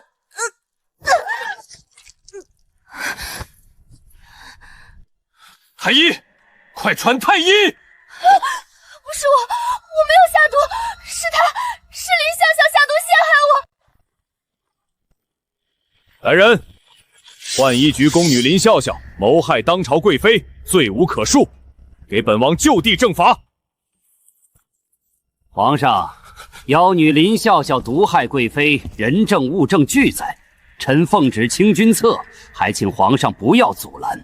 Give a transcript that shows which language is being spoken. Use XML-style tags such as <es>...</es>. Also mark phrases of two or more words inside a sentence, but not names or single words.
<zh>太医，快傳太醫！不是我沒有下毒，是他，是林笑笑下毒陷害我。来人，浣衣局宫女林笑笑謀害當朝貴妃，罪無可恕，給本王就地正法。皇上，妖女林笑笑毒害貴妃，人證物證俱在，臣奉旨清君側，還請皇上不要阻攔。</zh>